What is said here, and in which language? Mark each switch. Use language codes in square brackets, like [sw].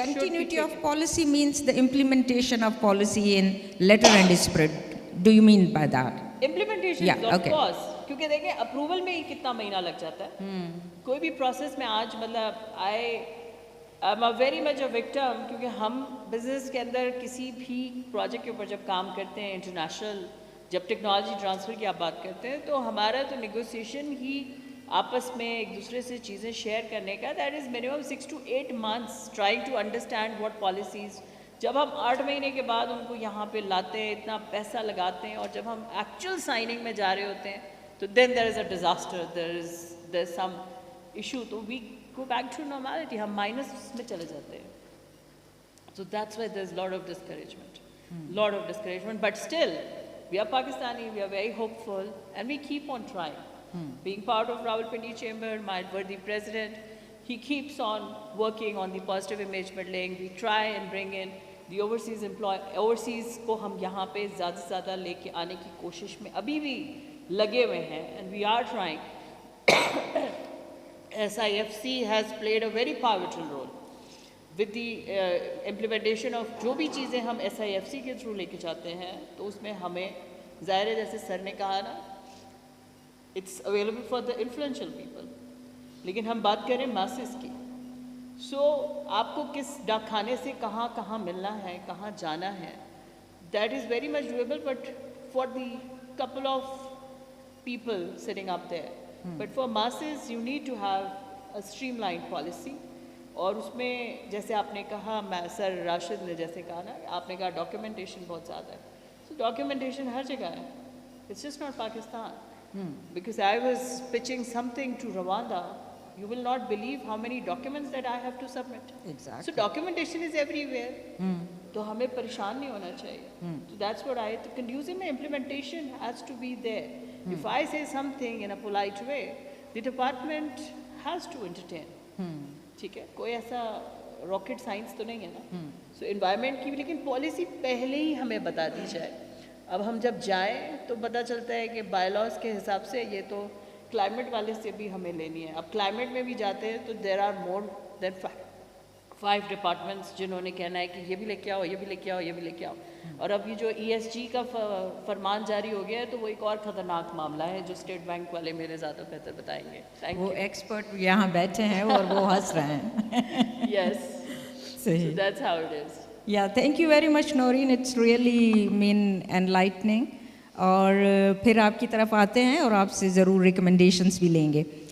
[en] Continuity of policy means the implementation of policy in letter and spirit. Do you mean by that? Implementation, Yeah, of okay. course. [ur] کیونکہ دیکھیں approval میں ہی کتنا مہینہ لگ جاتا ہے. کوئی بھی پروسیس میں آج مطلب [en] I'm a very much a victim, [ur] کیونکہ ہم بزنس کے اندر کسی بھی پروجیکٹ کے اوپر جب کام کرتے ہیں انٹرنیشنل, جب ٹیکنالوجی ٹرانسفر کی آپ بات کرتے ہیں, تو ہمارا تو نیگوسیشن ہی آپس میں ایک دوسرے سے چیزیں شیئر کرنے کا, [en] That is minimum 6 to 8 months trying to understand what policies. [ur] جب ہم 8 مہینے کے بعد ان کو یہاں پہ لاتے ہیں, اتنا پیسہ لگاتے ہیں, اور جب ہم ایکچوئل سائننگ میں جا رہے ہوتے ہیں تو [en] then there is a disaster, there is some issue, [ur] تو [en] we go back to normality, [ur] ہم مائنس میں چلے جاتے ہیں. [en] So that's why there's a lot of discouragement. But still, we are Pakistani, we are very hopeful, and we keep on trying. Being part of Rawalpindi Chamber, my worthy president, he keeps on working on the positive image building. We try and bring in the overseas [ur] کو ہم یہاں پہ زیادہ سے زیادہ لے کے آنے کی کوشش میں ابھی بھی لگے ہوئے ہیں, [en] and we are trying. SIFC has played a very pivotal role with the implementation of [ur] جو بھی چیزیں ہم SIFC کے تھرو لے کے جاتے ہیں, تو اس میں ہمیں ظاہر ہے جیسے سر نے کہا نا, [en] it's available for the influential people, [ur] لیکن ہم بات کریں masses کی. سو آپ کو کس ڈاک خانے سے کہاں کہاں ملنا ہے, کہاں جانا ہے, [en] that is very much doable, but for the couple of people sitting up there. But for masses you need to have a streamlined policy. [ur] اور اس میں جیسے آپ نے کہا, سر راشد نے جیسے کہا نا, آپ نے کہا ڈاکیومنٹیشن بہت زیادہ ہے. سو ڈاکیومنٹیشن ہر جگہ ہے, [en] it's just not Pakistan. Because I was pitching something to Rwanda, you will not believe how many documents that I have to submit. Exactly. So documentation is everywhere. [ur] تو ہمیں پریشان نہیں ہونا چاہیے. [en] So that's what conducive implementation has to be there. If I say something in a polite way, the department has to entertain. [ur] ٹھیک ہے, کوئی ایسا راکٹ سائنس تو نہیں ہے نا. سو انوائرمنٹ کی بھی لیکن پالیسی پہلے ہی ہمیں بتا دی جائے. اب ہم جب جائیں تو پتہ چلتا ہے کہ بائی لاز کے حساب سے یہ تو کلائمیٹ والے سے بھی ہمیں لینی ہے. اب کلائمیٹ میں بھی جاتے ہیں تو [en] there are more than 5 departments [ur] جنہوں نے کہنا ہے کہ یہ بھی لے کے آؤ, یہ بھی لے کے آؤ, یہ بھی لے کے آؤ. اور اب یہ جو ESG کا فرمان جاری ہو گیا ہے تو وہ ایک اور خطرناک معاملہ ہے جو اسٹیٹ بینک والے میرے زیادہ بہتر بتائیں گے. وہ ایکسپرٹ یہاں بیٹھے ہیں اور وہ ہنس رہے ہیں. [en] Yes, so that's how it is. Yeah, thank you very much Noreen, it's really been enlightening. [ur] اور پھر آپ کی طرف آتے ہیں اور آپ سے ضرور ریکمنڈیشنز بھی لیں گے.